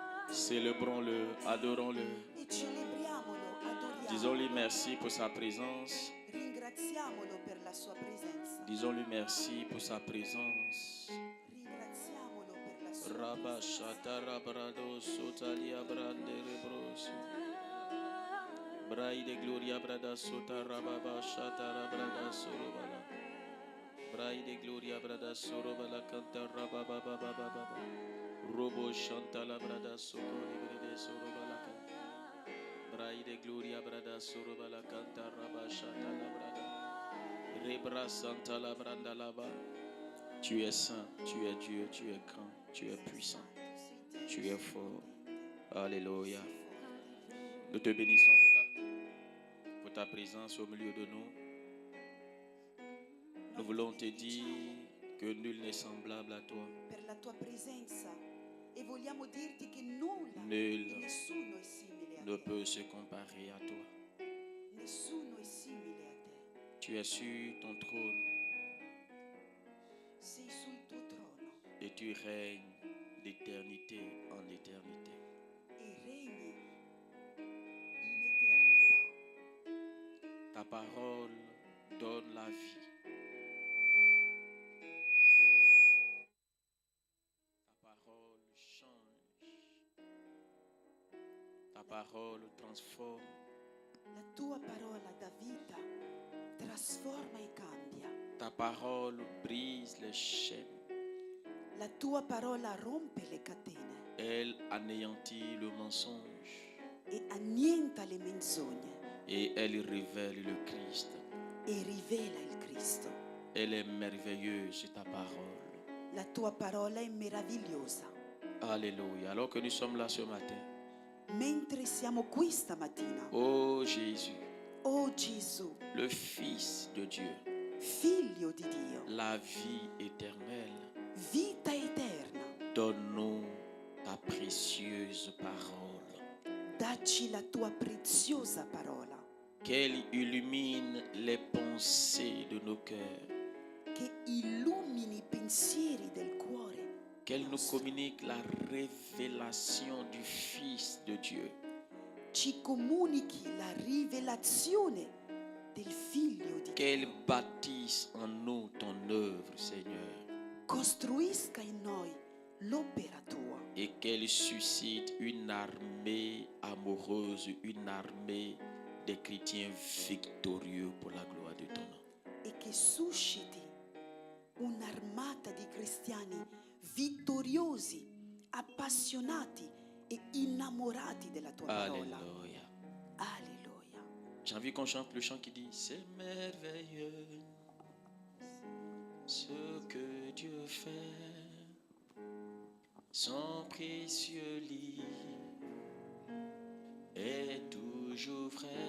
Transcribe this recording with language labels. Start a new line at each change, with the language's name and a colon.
French: célébrons-le, adorons-le.
Italian: e celebriamolo, adoriamolo.
French: Disons-lui merci pour sa présence.
Italian: Ringraziamolo per la sua presenza.
French: Disons-lui merci pour sa présence.
Italian: Ringraziamolo per la sua Rabashata rabrado sotalia brande rebrosi. Brai de gloria brada sota rababashata rabrada sorobala. Brai de gloria brada sorobala canta rabababababa. Robo chanta la brada sokori brede sorobala canta. Brai de gloria brada sorobala canta rabashata la brada. Rebra santa la branda laba.
French: Tu es saint, tu es Dieu, tu es grand, tu es puissant, tu es fort. Alléluia. Nous te bénissons pour ta présence au milieu de nous. Nous voulons te dire que nul n'est semblable à toi.
Italian: per la tua presenza e vogliamo dirti che nulla
French: Nul
Italian: e nessuno è simile a
French: ne
Italian: te.
French: peut se comparer à toi.
Italian: Nessuno è simile a te.
French: Tu es sur ton trône
Italian: Sei sul tuo trono
French: et tu règnes d'éternité en éternité.
Italian: e regni in eternità.
French: Ta parole donne la vie. Ta parole change. Ta parole transforme.
Italian: La tua parola dà vita, trasforma e cambia.
French: Ta parole brise les chaînes.
Italian: La tua parola rompe le catene
French: Elle anéantit le mensonge
Italian: e annienta le menzogne
French: et elle révèle le Christ.
Italian: e rivela il Cristo.
French: Elle est merveilleuse, ta parole.
Italian: La tua parola è meravigliosa.
French: Alléluia. Alors que nous sommes là ce matin,
Italian: Mentre siamo qui stamattina,
French: oh Jésus,
Italian: oh Gesù,
French: le Fils de Dieu,
Italian: Figlio di Dio,
French: la vie éternelle,
Italian: vita eterna,
French: donne-nous ta précieuse parole,
Italian: dacci la tua preziosa parola
French: qu'elle illumine les pensées de nos cœurs,
Italian: che illumini i pensieri del cuore,
French: qu'elle nous communique la révélation du Fils de Dieu,
Italian: ci comunichi la rivelazione del Figlio di
French: qu'elle
Italian: Dio,
French: bâtisse en nous ton œuvre, Seigneur,
Italian: costruisca in noi l'opera tua
French: et qu'elle suscite une armée amoureuse, une armée des chrétiens victorieux pour la gloire de ton nom.
Italian: e che susciti un'armata di cristiani vittoriosi, appassionati e innamorati della tua parola.
French: Alléluia.
Italian: Alleluia.
French: J'ai envie qu'on chante le chant qui dit: c'est merveilleux ce que Dieu fait, son précieux lit est toujours vrai.